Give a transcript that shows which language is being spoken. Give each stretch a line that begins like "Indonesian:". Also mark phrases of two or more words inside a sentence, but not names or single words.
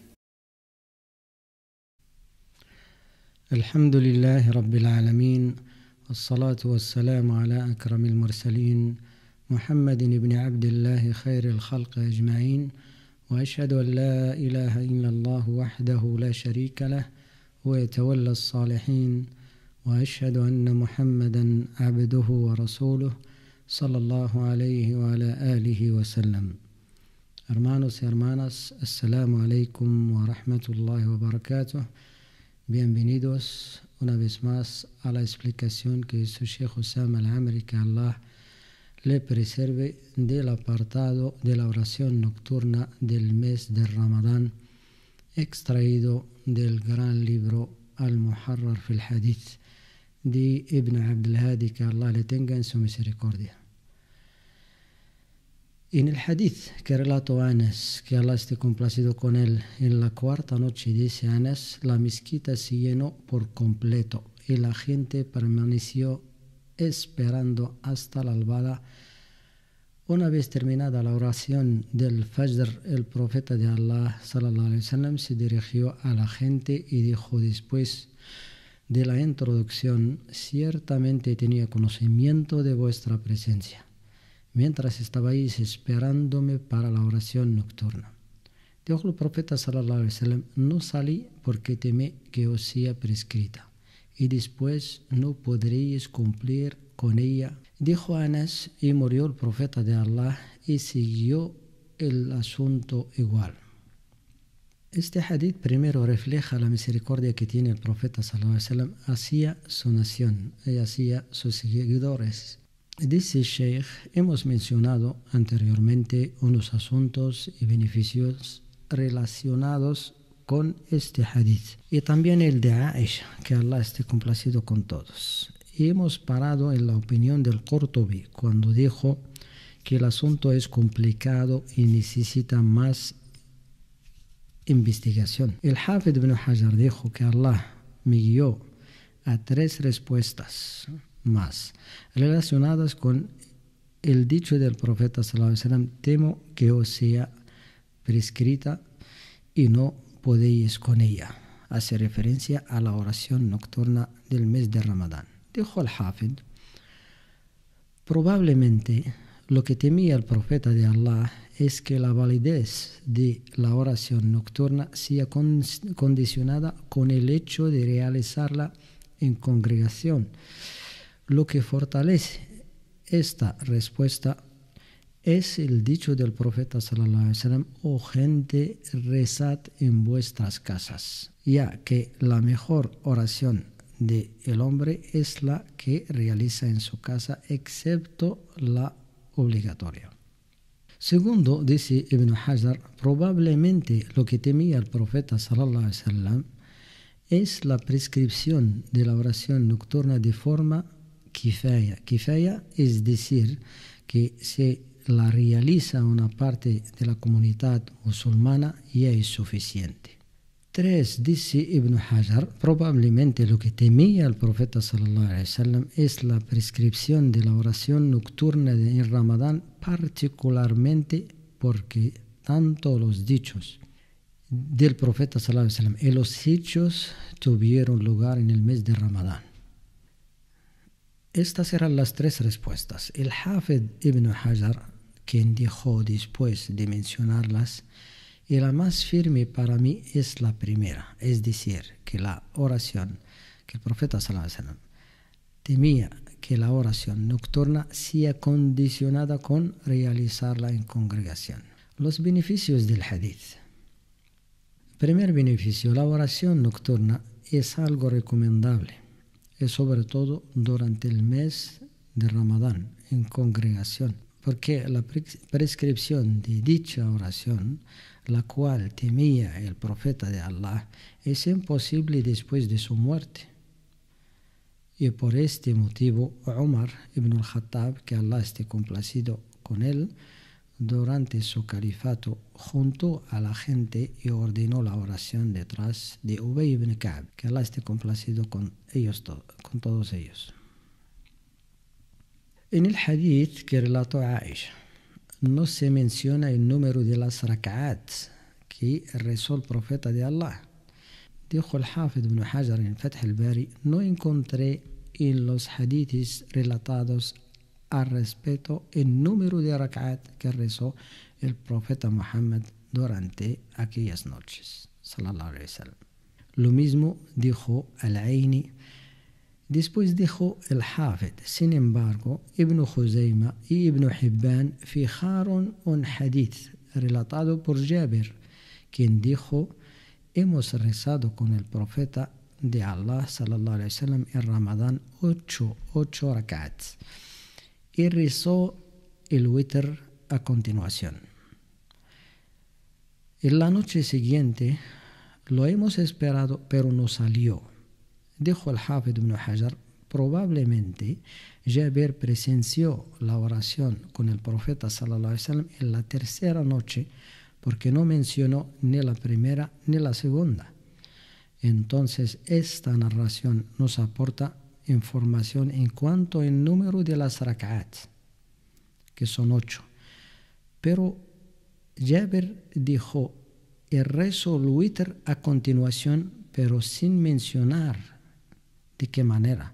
Arabic: الحمد لله رب العالمين، والصلاة والسلام على أكرم المرسلين محمد بن عبد الله خير الخلق أجمعين، وأشهد أن لا إله إلا الله وحده لا شريك له ويتولى الصالحين، وأشهد أن محمدا عبده ورسوله صلى الله عليه وعلى آله وسلم.
Spanish: Hermanos y hermanas,
Arabic: السلام عليكم ورحمة الله وبركاته.
Spanish: Bienvenidos una vez más a la explicación que hizo Sheikh Hussam al-Amri, que Allah le preserve, del apartado de la oración nocturna del mes de Ramadán, extraído del gran libro Al-Muharrar fil Hadith de Ibn Abd al-Hadi, que Allah le tenga en su misericordia. En el hadith que relató Anas, que Allah esté complacido con él, en la cuarta noche, dice Anas, la mezquita se llenó por completo y la gente permaneció esperando hasta la alba. Una vez terminada la oración del Fajr, el profeta de Allah
Arabic: صلى الله عليه وسلم
Spanish: se dirigió a la gente y dijo después de la introducción: ciertamente tenía conocimiento de vuestra presencia mientras estabais esperándome para la oración nocturna. Dijo el profeta
Arabic: صلى الله عليه وسلم:
Spanish: no salí porque temé que os sea prescrita y después no podréis cumplir con ella. Dijo Anas: y murió el profeta de Allah y siguió el asunto igual. Este hadith primero refleja la misericordia que tiene el profeta
Arabic: صلى الله عليه وسلم
Spanish: hacia su nación y hacia sus seguidores. Dice Sheikh: hemos mencionado anteriormente unos asuntos y beneficios relacionados con este hadith y también el de Aisha, que Allah esté complacido con todos. Y hemos parado en la opinión del Qurtubi cuando dijo que el asunto es complicado y necesita más investigación. El Hafid ibn Hajar dijo que Allah me guió a 3 respuestas más relacionadas con el dicho del profeta
Arabic: صلى الله عليه وسلم:
Spanish: temo que os sea prescrita y no podéis con ella. Hace referencia a la oración nocturna del mes de Ramadán. Dijo el Hafid: probablemente lo que temía el profeta de Allah es que la validez de la oración nocturna sea condicionada con el hecho de realizarla en congregación. Lo que fortalece esta respuesta es el dicho del profeta
Arabic: صلى الله عليه وسلم:
Spanish: oh gente, rezad en vuestras casas, ya que la mejor oración del hombre es la que realiza en su casa, excepto la obligatoria. Segundo, dice Ibn Hajar, probablemente lo que temía el profeta
Arabic: صلى الله عليه وسلم
Spanish: es la prescripción de la oración nocturna de forma kifaya. Kifaya es decir, que se la realiza una parte de la comunidad musulmana ya es suficiente. 3. Dice Ibn Hajar, probablemente lo que temía el profeta
Arabic: صلى الله عليه وسلم
Spanish: es la prescripción de la oración nocturna en Ramadán, particularmente porque tanto los dichos del profeta
Arabic: صلى الله عليه وسلم
Spanish: y los hechos tuvieron lugar en el mes de Ramadán. Estas eran las 3 respuestas. El Hafid ibn Hajar, quien dijo después de mencionarlas: y la más firme para mí es la primera, es decir, que la oración, que el profeta
Arabic: صلى الله عليه وسلم
Spanish: temía que la oración nocturna sea condicionada con realizarla en congregación. Los beneficios del hadith. Primer beneficio: la oración nocturna es algo recomendable, y sobre todo durante el mes de Ramadán en congregación, porque la prescripción de dicha oración, la cual temía el profeta de Allah, es imposible después de su muerte. Y por este motivo, Umar ibn al-Khattab, que Allah esté complacido con él, durante su califato juntó a la gente y ordenó la oración detrás de Ubay ibn Ka'b, que Allah esté complacido con todos ellos. En el hadith que relató Aisha, no se menciona el número de las rak'at que rezó el profeta de Allah. Dijo el Hafid ibn Hajar en Fath al-Bari: no encontré en los hadiths relatados al respecto el número de rak'at que rezó el profeta Muhammad durante aquellas noches,
Arabic: صلى الله عليه وسلم.
Spanish: Lo mismo dijo al-Aini. Después dijo el Hafid: sin embargo, Ibn Khuzayma y Ibn Hibban fijaron un hadith relatado por Jabir, quien dijo: hemos rezado con el profeta de Allah
Arabic: صلى الله عليه وسلم
Spanish: en Ramadán 8 rak'ats y rezó el witr a continuación. En la noche siguiente lo hemos esperado, pero no salió. Dijo el Hafid ibn Hajar: probablemente Jabir presenció la oración con el profeta
Arabic: صلى الله عليه وسلم
Spanish: en la tercera noche, porque no mencionó ni la primera ni la segunda. Entonces esta narración nos aporta información en cuanto al número de las rak'at, que son 8. Pero Jabir dijo: rezo el witr a continuación, pero sin mencionar de qué manera.